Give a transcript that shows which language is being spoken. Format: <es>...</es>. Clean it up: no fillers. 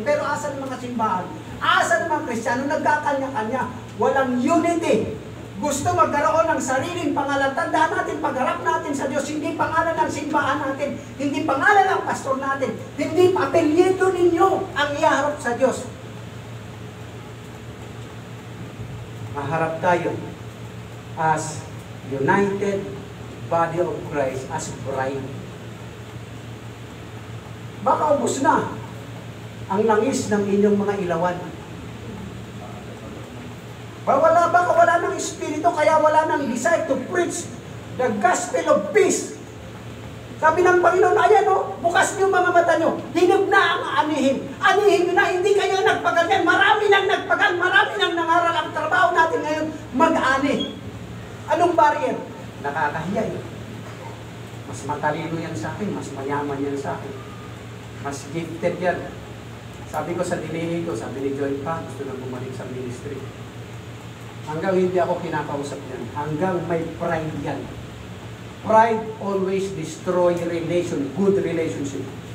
<tl>Pero asan mga simbahan? Asan mga Kristiyano? Nagkakanya-kanya. Walang unity. Gusto magkaroon ng sariling pangalan. Tandaan natin, pagharap natin sa Diyos, hindi pangalan ng simbahan natin, hindi pangalan ng pastor natin, hindi apelyido ninyo ang iharap sa Diyos. Maharap tayo</tl> <en>as united body of Christ, as bride.</en> <tl>Baka ubos na ang langis ng inyong mga ilawan. Baka wala ng Espiritu, kaya wala ng</tl> <en>desire to preach the gospel of peace.</en> <tl>Sabi ng Panginoon, ayan o, bukas niyo mga mata niyo, hinog na ang anihin. Anihin nyo na, hindi kayo nagpaganyan. Marami nang nagpagan, marami nang nangaral. Ang trabaho natin ngayon, mag-ani. Anong barrier? Nakakahiya yun. Mas matalino yan sa akin, mas mayaman yan sa akin. Mas gifted yan. Sabi ko sa dinili ko, sabi ni Joy pa, gusto na bumalik sa ministry. Hanggang hindi ako kinakausap yan. Hanggang may pride yan.</tl> <en>Pride always destroy good relationship.</en>